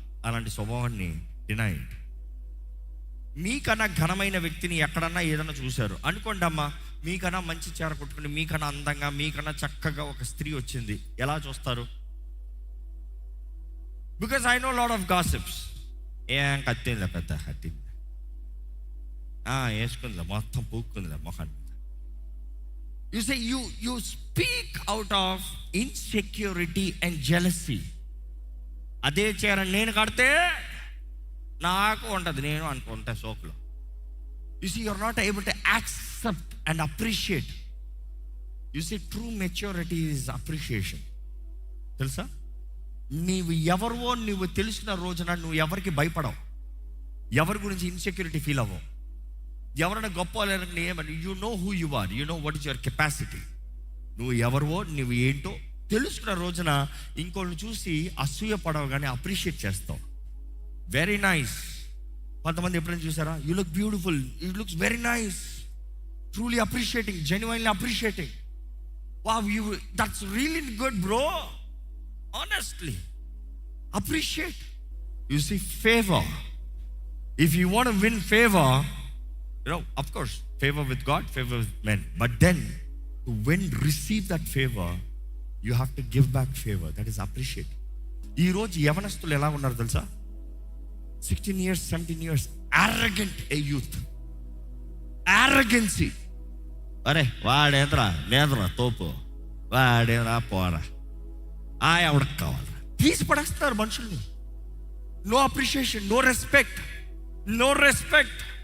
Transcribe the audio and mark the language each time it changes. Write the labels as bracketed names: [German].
[Telugu] అలాంటి స్వభావాన్ని డినైడ్. మీకన్నా ఘనమైన వ్యక్తిని ఎక్కడన్నా ఏదన్నా చూశారు అనుకోండి అమ్మా, మీకన్నా మంచి చీర కొట్టుకుని, మీకన్నా అందంగా, మీకన్నా చక్కగా ఒక స్త్రీ వచ్చింది, ఎలా చూస్తారు? [English] Because I know lot of gossips. [Telugu] ఏం కత్తిందిలే, పెద్ద కత్తింది, వేసుకుందిలే, మొత్తం పూక్కుందిలే మొహాన్ని. [English] You say you speak out of insecurity and jealousy. [Telugu] అదే చీర నేను కడితే నాకు ఉంటుంది, నేను అనుకుంటా సోకులో. [English] You see, you're not able to accept and appreciate. You see, true maturity is appreciation. [Telugu] తెలుసా? నీవు ఎవరివో నువ్వు తెలిసిన రోజున నువ్వు ఎవరికి భయపడవు, ఎవరి గురించి ఇన్సెక్యూరిటీ ఫీల్ అవ్వవు. ఎవరైనా గొప్ప వాళ్ళని ఏమని, [English] You know who you are, you know what is your capacity. [Telugu] నువ్వు ఎవరివో, నువ్వు ఏంటో తెలుసుకున్న రోజున ఇంకోళ్ళని చూసి అసూయ పడవు కానీ అప్రిషియేట్ చేస్తావు. [English] Very nice. [Telugu] కొంతమంది ఎప్పుడైనా చూసారా, [English] You look beautiful, you looks very nice, truly appreciating, genuinely appreciating. Wow, you that's really good bro, honestly appreciate. You see favour. If you want to win favour, you know, of course favour with God, favour with men, but then to win, receive that favour, you have to give back favour. That is appreciate. [Telugu] ఈరోజు యవనస్తులు ఎలా ఉన్నారు తెలుసా? [English] 16 years, 17 years, arrogant a youth, arrogancy. [Telugu] అరే వాడేంద్రా నేంద్రా తోపు, వాడేంద్రా పోరా, ఎవడికి కావాలరా, తీసి పడేస్తున్నారు మనుషుల్ని. [English] No appreciation, no respect, no respect.